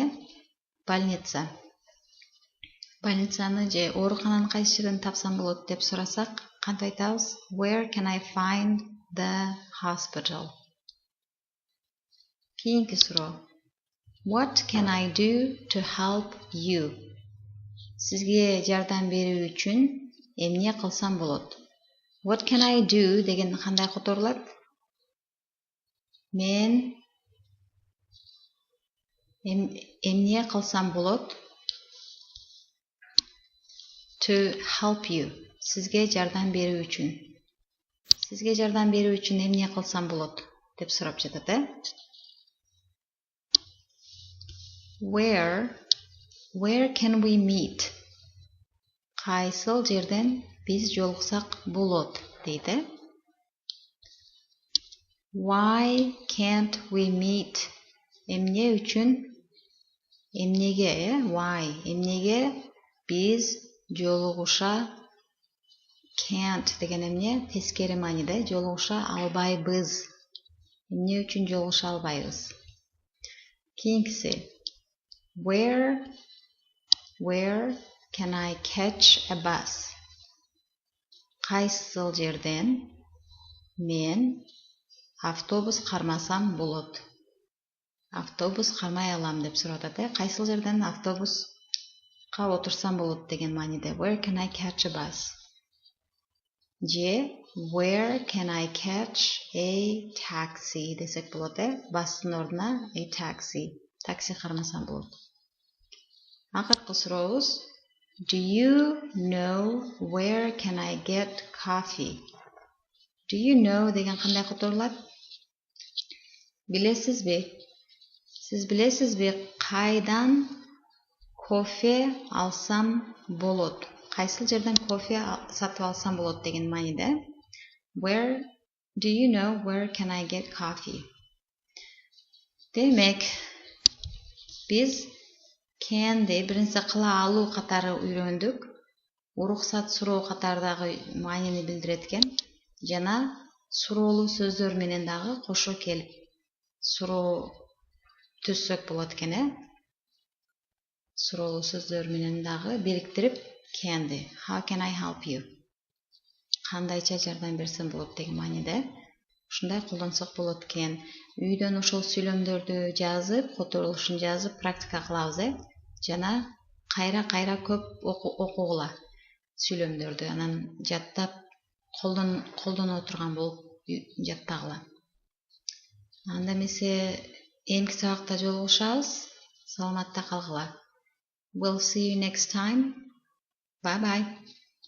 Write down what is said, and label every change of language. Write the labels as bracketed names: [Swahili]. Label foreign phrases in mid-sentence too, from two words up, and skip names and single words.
[Kyrgyz] Больница. Больницаны же оорукананы кайсы жерден тапсам болот деп сурасак, кантип айтабыз? [English] Where can I find the hospital? [Kyrgyz] Кийинки суроо. [English] What can I do to help you? [Kyrgyz] Сизге жардам берүү үчүн эмне кылсам болот? [English] What can I do [Kyrgyz] деген кандай которулат? Мен эмне кылсам болот? [English] To help you. [Kyrgyz] Сизге жардам берүү үчүн. Сизге жардам берүү үчүн эмне кылсам болот деп сурап жатат, [English] Where can we meet? [Kyrgyz] Кайсыл жерден биз жолуксак болот дейді. [English] Why can't we meet? [Kyrgyz] Эмне үчүн? Эмнеге, Why? Эмнеге биз жолугуша [English] can't [Kyrgyz] деген эмне? Тескери мааниде жолугуша албайбыз. Эмне үчүн жолугуша албайбыз? Кийинкиси. [English] Where can I catch a bus? [Kyrgyz] Кайсыл жерден мен автобус кармасам болот? Автобус кармай алам деп сурап атат, Кайсыл жерден автобуска отурсам болот деген мааниде. [English] Where can I catch a bus? Же where can I catch a taxi [Kyrgyz] десек болот, Бастын ордуна [English] a taxi. [Kyrgyz] Такси кармасам болот. Акыркы сурообуз. [English] Do you know where can I get coffee? Do you know [Kyrgyz] деген кандай которулат? Билесизби? Сиз билесизби кайдан кофе алсам болот? Кайсыл жерден кофе сатып алсам болот деген мааниде. [English] Do you know where can I get coffee? [Kyrgyz] Демек, биз can'ди биринчи кыла алуу катары үйрөндүк. Уруксат суроо катардагы маанини билдирет экен. Жана суроолуу сөздөр менен дагы кошо келип суроо түзсөк болот экен, Суроолуу сөздөр менен дагы бириктирип can'ди. [English] How can I help you? [Kyrgyz] Кандайча жардам берсем болот деген мааниде. Ушундай колдонсок болот экен. Үйдөн ошол сүйлөмдөрдү жазып, которулушун жазып практика кылабыз, Жана кайра көп окугула сүйлөмдөрдү. Анан жаттап колдоно турган болуп жаттагыла. Анда эмесе эмки сабакта жолугушабыз. Саламатта калгыла. [English] We'll see you next time. Bye bye.